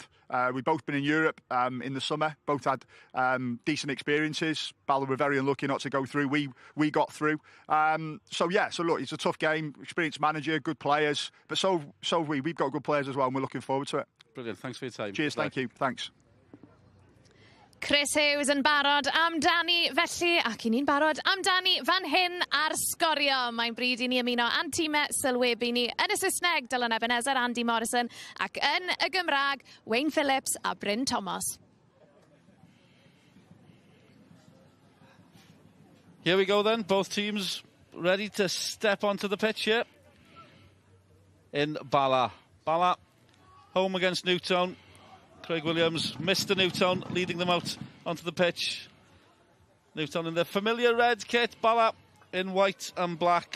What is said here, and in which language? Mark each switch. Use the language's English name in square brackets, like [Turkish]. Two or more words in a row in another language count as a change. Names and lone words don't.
[English] We've both been in Europe in the summer. Both had decent experiences. Bala were very unlucky not to go through. We got through. So look, it's a tough game. Experienced manager, good players, but so have we. We've got good players as well, and we're looking forward to it. Brilliant. Thanks for your time. Cheers. Thank you. Thanks. [Welsh] Chris Hughes yn barod amdani felly, ac i ni'n barod amdani fan hyn ar sgorio. Mae'n bryd i ni ymuno a'n time sylwebu ni yn y Saesneg, Dylan Ebenezer, Andy Morrison, ac yn y Gymraeg, Wayne Phillips a Bryn Thomas. [English] Here we go then, both teams ready to step onto the pitch here in Bala. Bala, home against Newtown. Craig Williams, Mr. Newtown, leading them out onto the pitch. Newtown in their familiar red kit, Bala in white and black.